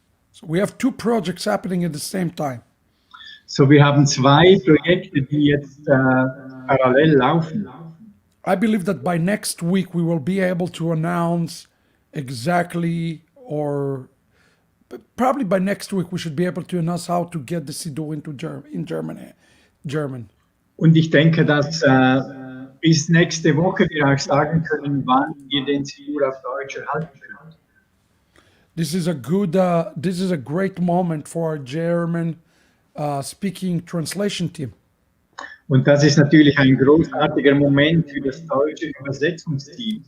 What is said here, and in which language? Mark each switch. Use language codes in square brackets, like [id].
[en] So we have two projects happening at the same time. [de] So, wir haben zwei Projekte, die jetzt parallel laufen. [en] I believe that by next week we will be able to announce exactly, or probably by next week we should be able to announce how to get the Siddur into German. [de] Und ich denke, dass bis nächste Woche wir euch sagen können, wann ihr den Siddur auf Deutsch erhalten könnt. [en] This is a great moment for our German speaking translation team. [de] Und das ist natürlich ein großartiger Moment für das deutsche Übersetzungsteam.